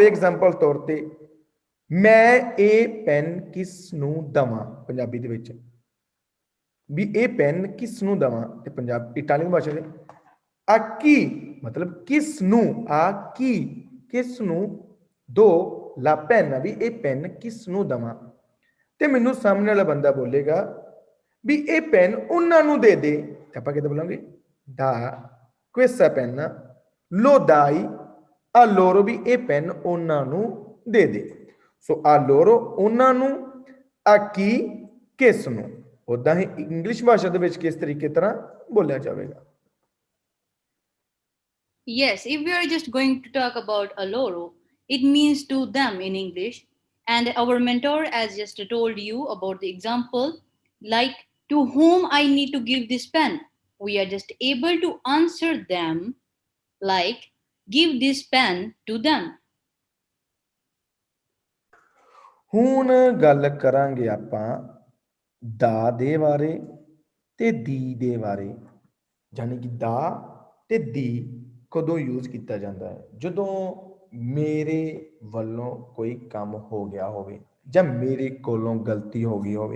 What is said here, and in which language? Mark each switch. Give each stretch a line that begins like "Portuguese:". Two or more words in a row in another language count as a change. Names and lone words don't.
Punjabi: ਐਗਜ਼ਾਮਪਲ ਤੌਰ ਤੇ ਮੈਂ ਇਹ ਪੈਨ ਕਿਸ ਨੂੰ ਦਵਾਂ, ਪੰਜਾਬੀ ਦੇ ਵਿੱਚ ਵੀ ਇਹ ਪੈਨ ਕਿਸ ਨੂੰ ਦਵਾਂ, ਤੇ ਇਟਾਲੀਅਨ ਭਾਸ਼ਾ ਦੇ
Italian: a chi
Punjabi: ਮਤਲਬ ਕਿਸ ਨੂੰ,
Italian: a chi
Punjabi: ਕਿਸ ਨੂੰ
Italian: do la penna,
Punjabi: ਵੀ ਇਹ ਪੈਨ ਕਿਸ ਨੂੰ ਦਵਾਂ। ਤੇ ਮੈਨੂੰ ਸਾਹਮਣੇ ਵਾਲਾ ਬੰਦਾ ਬੋਲੇਗਾ ਵੀ ਇਹ ਪੈਨ ਉਹਨਾਂ ਨੂੰ ਦੇ ਦੇ, ਤੇ ਆਪਾਂ ਕਿੱਦਾਂ ਬੋਲਾਂਗੇ, ਦਾ
Italian: questa penna lo dai a loro,
Punjabi: ਵੀ ਇਹ ਪੈਨ ਉਹਨਾਂ ਨੂੰ ਦੇ ਦੇ। ਸੋ
Italian: a loro
Punjabi: ਉਹਨਾਂ ਨੂੰ,
Italian: a chi
Punjabi: ਕਿਸ ਨੂੰ। ਉਦਾਂ ਹੀ ਇੰਗਲਿਸ਼ ਭਾਸ਼ਾ ਦੇ ਵਿੱਚ ਕਿਸ ਤਰੀਕੇ ਤਰ੍ਹਾਂ ਬੋਲਿਆ ਜਾਵੇਗਾ?
English: Yes, if we are just going to talk about
Italian: a loro,
English: it means to them in English. And our mentor has just told you about the example, like to whom I need to give this pen. We are just able to answer them like give this pen to them.
Punjabi: ਹੁਣ ਗੱਲ ਕਰਾਂਗੇ ਆਪਾਂ ਦਾ ਦੇ ਬਾਰੇ ਤੇ ਦੀ ਦੇ ਬਾਰੇ। ਯਾਨੀ ਕਿ ਦਾ ਤੇ ਦੀ ਕਦੋਂ ਯੂਜ਼ ਕੀਤਾ ਜਾਂਦਾ ਹੈ? ਜਦੋਂ ਮੇਰੇ ਵੱਲੋਂ ਕੋਈ ਕੰਮ ਹੋ ਗਿਆ ਹੋਵੇ ਜਾਂ ਮੇਰੇ ਕੋਲੋਂ ਗਲਤੀ ਹੋ ਗਈ ਹੋਵੇ।